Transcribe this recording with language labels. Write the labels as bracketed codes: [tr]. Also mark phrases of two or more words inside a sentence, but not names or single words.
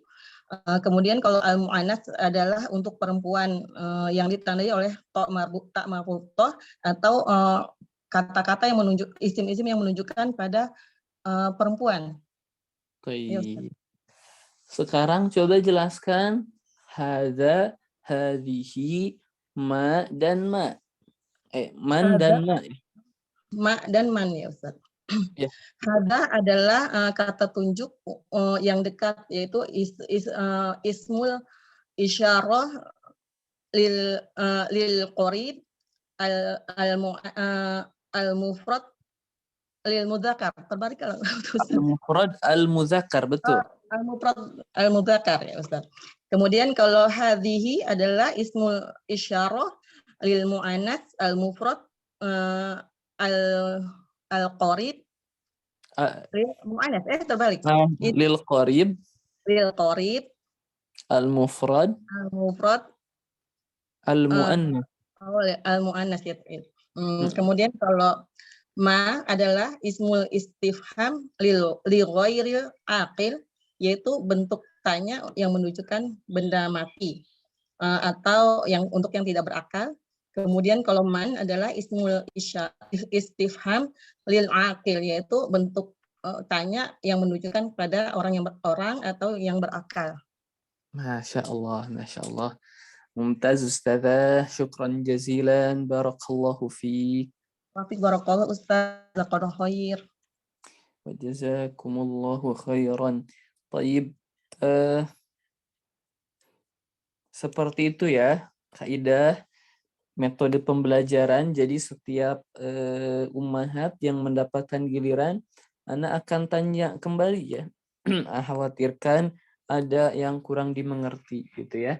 [id] Kemudian kalau al-mu'annas adalah untuk perempuan yang ditandai oleh [ar] تاء مربوطة [id] atau kata-kata yang menunjuk isim-isim yang menunjukkan pada perempuan. Ya, Baik. Sekarang coba jelaskan [ar] هذا، هذه, [id] ma dan ma. Man dan ma. Ma dan man ya Ustaz. Ya. Hadza adalah kata tunjuk yang dekat, yaitu [ar] اسم الإشارة للقريب المفرد للمذكر. [id] Terbalik kalau [ar] المفرد المذكر, betul. المفرد المذكر ya Ustaz. [id] Kemudian kalau [ar] hadhihi adalah اسم الإشارة للمؤنث المفرد القريب للمؤنث. Terbalik. للقريب للقريب al-mufrad al-mufrad al-muannas. al-muannas ya. [id] Kemudian kalau ma adalah [ar] اسم الاستفهام لغير العاقل, [id] yaitu bentuk tanya yang menunjukkan benda mati atau yang untuk yang tidak berakal. Kemudian kalau man adalah [ar] اسم الاستفهام للعاقل, [id] yaitu bentuk tanya yang menunjukkan pada orang atau yang berakal. [ar] ما شاء الله، ما شاء الله. ممتاز أستاذة, شكرا جزيلا، بارك الله فيك. وفيك بارك الله أستاذ، لقد خير. وجزاكم الله خيرا. [id] Taib, seperti itu ya kaidah metode pembelajaran. Jadi setiap ummahat yang mendapatkan giliran, Ana akan tanya kembali ya. Khawatirkan ada yang kurang dimengerti gitu ya.